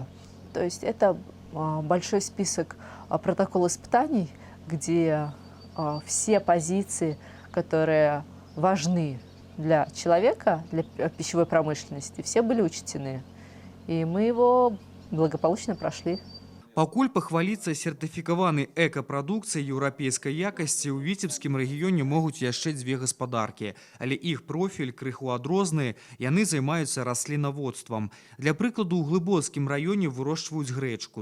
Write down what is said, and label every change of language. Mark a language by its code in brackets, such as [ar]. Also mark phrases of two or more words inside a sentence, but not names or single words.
[ru] То есть это большой список протокола испытаний, где все позиции, которые важны для человека, для пищевой промышленности, все были учтены. И мы его благополучно прошли. [be] Пакуль пахваліцца сертыфікаванай экапрадукцыяй еўрапейскай якасці ў віцебскім рэгіёне могуць яшчэ дзве гаспадаркі, але іх профіль крыху адрозны, яны займаюцца раслінаводствам. Для прыкладу, у Глыбоцкім раёне вырошчваюць грэчку.